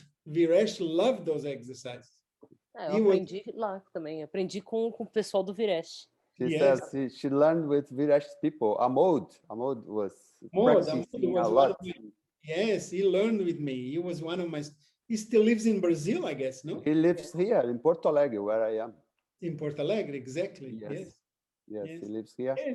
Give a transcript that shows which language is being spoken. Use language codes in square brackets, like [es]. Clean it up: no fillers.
[en] Viresh loved those exercises. [pt] Eu aprendi lá também. Aprendi com o pessoal do Viresh. [en] She says she learned with Viresh's people. Amod was practicing a lot. Yes, he learned with me. He was one of my. He still lives in Brazil, I guess, no? He lives here in Porto Alegre, where I am. In Porto Alegre, exactly. Yes, he lives here.